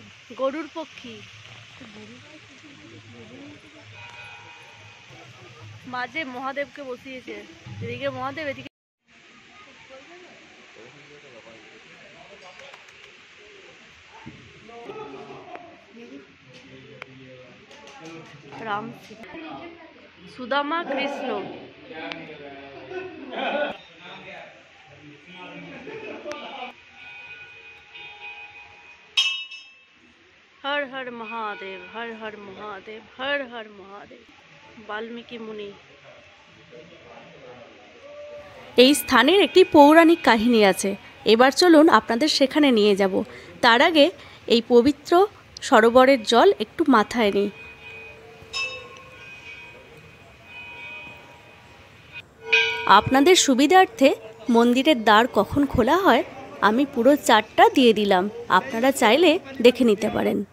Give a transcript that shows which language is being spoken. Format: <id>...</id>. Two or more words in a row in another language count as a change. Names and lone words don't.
<bn>গরুর পক্ষী মাঝে মহাদেবকে বসিয়েছে, এদিকে মহাদেব, এদিকে রাম, সুদামা, কৃষ্ণ।</bn> <hi>हर हर महादेव, हर हर महादेव, हर हर महादेव।</hi> <bn>বাল্মীকি মুনি। এই স্থানের একটি পৌরাণিক কাহিনী আছে, এবার চলুন আপনাদের সেখানে নিয়ে যাব। তার আগে এই পবিত্র সরোবরের জল একটু মাথায় নিই। আপনাদের সুবিধার্থে মন্দিরের দ্বার কখন খোলা হয় আমি পুরো চার্টটা দিয়ে দিলাম, আপনারা চাইলে দেখে নিতে পারেন।</bn>